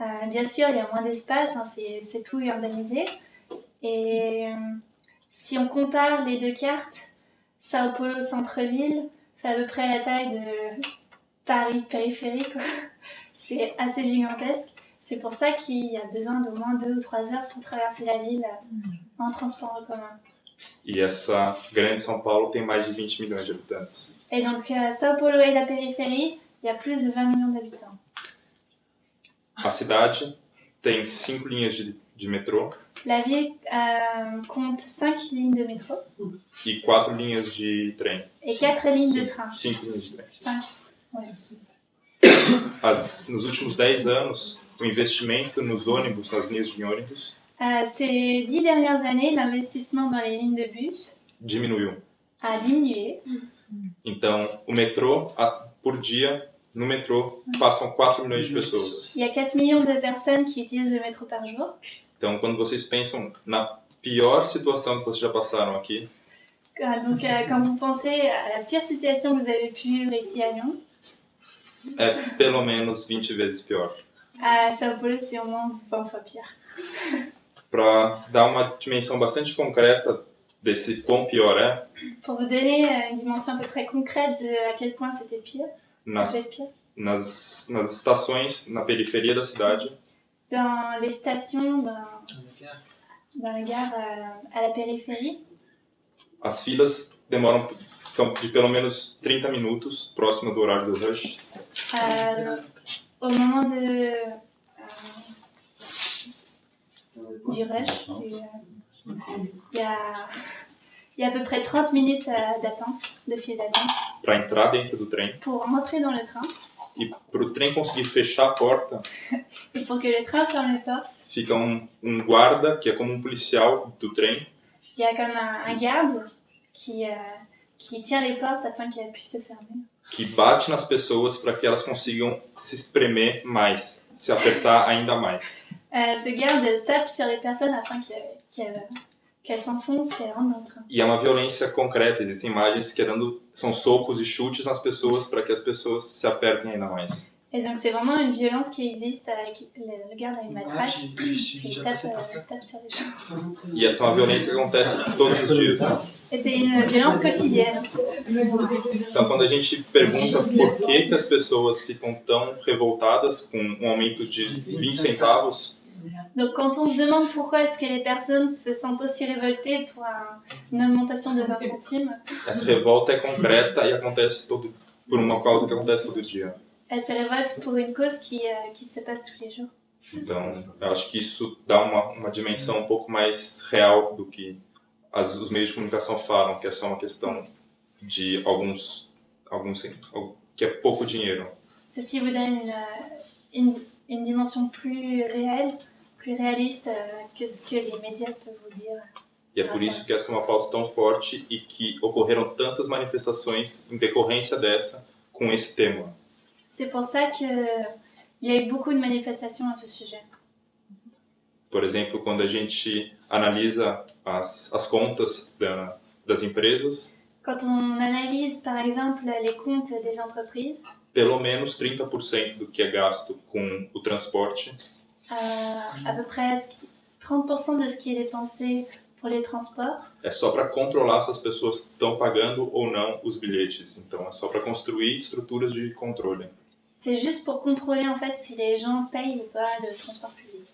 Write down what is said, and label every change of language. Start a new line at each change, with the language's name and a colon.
French: Bien sûr, il y a moins d'espace, hein, c'est tout urbanisé. Et si on compare les deux cartes, Sao Paulo centre-ville fait à peu près la taille de Paris périphérie, quoi. C'est assez gigantesque. C'est pour ça qu'il y a besoin d'au moins 2 ou 3 heures pour traverser la ville en transport en commun.
Portuguese: E essa grande São Paulo tem mais de 20 milhões de habitantes.
French: Et donc Sao Paulo et la périphérie, il y a plus de 20 millions d'habitants.
Portuguese: A cidade tem 5 linhas de metrô.
French: La ville compte 5 lignes de métro.
Portuguese: E 4 linhas de trem.
French: Et 4 lignes de train.
Portuguese: 5 linhas de trem.
French: 5. Ouais.
Portuguese: Nos últimos 10 anos, o investimento nos ônibus, nas linhas de ônibus,
French: Ces 10 dernières années, l'investissement dans les lignes de bus
Portuguese: diminuiu.
French: a diminué.
Portuguese: Então, o metrô, por dia, no metrô, passam 4 milhões de pessoas.
French: Il y a 4 millions de personnes qui utilisent le métro par jour.
Portuguese: Então, quando vocês pensam na pior situação que vocês já passaram aqui,
French: Donc, quand vous pensez à la pire situation que vous avez pu vivre ici à Lyon,
Portuguese: é pelo menos 20 vezes pior.
French: à Sao Paulo, c'est au moins 20 fois pire.
Portuguese: Para dar uma dimensão bastante concreta desse quão pior é,
French: Pour vous donner une dimension à peu près concrète de à quel point c'était pire, ça peut être pire.
Portuguese: nas estações, na periferia da cidade,
French: Dans les stations, dans la gare à la périphérie,
Portuguese: as filas são de pelo menos 30 minutos, próximo do horário do rush.
French: au moment du rush, il y a Il y a à peu près 30 minutes d'attente, de file d'attente,
Portuguese: para entrar dentro do trem.
French: pour rentrer dans le train.
Portuguese: E para o trem conseguir fechar a porta,
French: Et pour que le train ferme les portes,
Portuguese: fica um guarda, que é como um policial do trem,
French: il y a comme un garde qui tient les portes afin qu'elles puissent se fermer.
Portuguese: que bate nas pessoas para que elas consigam se espremer mais, se apertar ainda mais.
French: Ce garde tape sur les personnes afin qu'elles s'enfoncent, qu'elles rentrent dans le train.
Portuguese: E é uma violência concreta, existem imagens que são socos e chutes nas pessoas para que as pessoas se apertem ainda mais.
French: Et donc c'est vraiment une violence qui existe avec le garde a une matraque et tape sur les gens.
Portuguese: E essa é uma violência que acontece todos os dias.
French: Et c'est une violence quotidienne.
Portuguese: Então, quando a gente pergunta por que as pessoas ficam tão revoltadas com um aumento de 20 centavos,
French: Donc quand on se demande pourquoi est-ce que les personnes se sentent aussi révoltées pour une augmentation de 20 centimes,
Portuguese: essa revolta é concreta e acontece por uma causa que acontece todo dia.
French: elles se révoltent pour une cause qui se passe tous les jours.
Portuguese: Então, eu acho que isso dá uma dimensão um pouco mais real do que os meios de comunicação falam, que é só uma questão de alguns que é pouco dinheiro.
French: Ceci vous donne une dimension plus réelle, plus réaliste que ce que les médias peuvent vous dire.
Portuguese: E é por isso que essa é uma pauta tão forte e que ocorreram tantas manifestações em decorrência dessa com esse tema.
French: C'est pour ça qu'il y a eu beaucoup de manifestations à ce sujet.
Portuguese: Por exemplo, quando a gente analisa as contas das empresas,
French: Quand on analyse par exemple les comptes des entreprises,
Portuguese: pelo menos 30% do que é gasto com o transporte
French: à peu près 30% de ce qui est dépensé pour les transports,
Portuguese: é só para controlar se as pessoas estão pagando ou não os bilhetes. Então, é só para construir estruturas de controle.
French: c'est juste pour contrôler en fait si les gens payent ou pas le transport public.